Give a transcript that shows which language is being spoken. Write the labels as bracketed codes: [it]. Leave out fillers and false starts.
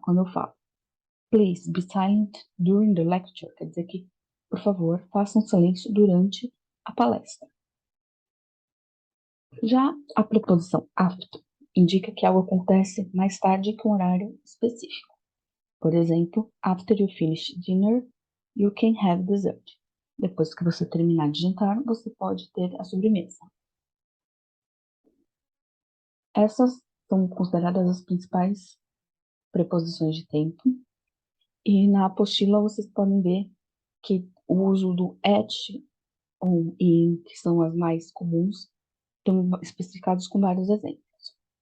[pt] Quando eu falo [en] please be silent during the lecture, [pt] quer dizer que, por favor, façam silêncio durante a palestra. Já a preposição after indica que algo acontece mais tarde que um horário específico. Por exemplo, [en] after you finish dinner, you can have dessert. [pt] Depois que você terminar de jantar, você pode ter a sobremesa. Essas são consideradas as principais preposições de tempo. E na apostila vocês podem ver que o uso do at, on e in, que são as mais comuns, estão especificados com vários exemplos.